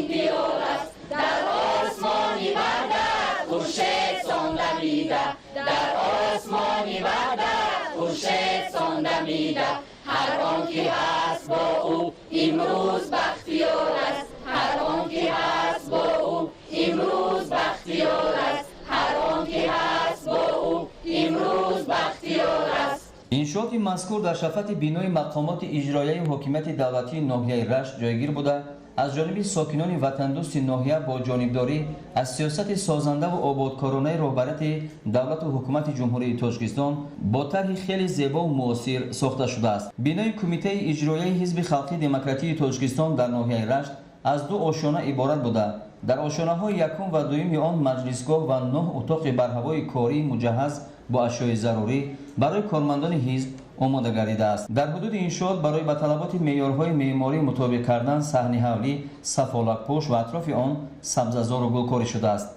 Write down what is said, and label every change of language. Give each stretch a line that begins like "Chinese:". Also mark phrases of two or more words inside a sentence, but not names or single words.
Persian: دیار است در آسمانی وحدت خورشید سانده میده در آسمانی وحدت خورشید سانده میده هر آن که هست با او امروز بختیار است هر آن که هست با او امروز بختیار است هر آن که هست با او امروز بختیار است.
Tajik: иншооти мазкур дар шафати бинои мақомоти иҷроияи ҳокимияти давлатии ноҳияи рашт ҷойгир буда аз ҷониби сокинони ватандӯсти ноҳия бо ҷонибдорӣ аз сиёсати созандаву ободкоронаи роҳбарияти давлату ҳукумати ҷумҳурии тоҷикистон бо тарҳи хеле зебову муосир сохта шудааст. бинои кумитаи иҷроияи ҳизби халқии демократии тоҷикистон дар ноҳияи рашт
Persian: از 2 آشیانه عبارت بوده. در آشیانه‌های یکم و دوم آن مجلسگاه و 9 اتاق برهوای کاری مجهز با اشیاء ضروری برای کارمندان حزب آماده گردیده است. در حدود انشاءات برای به طلبات معیارهای معماری مطابق کردن صحنه حولی، سفالک پوش و اطراف آن سبززار و گلکاری شده است.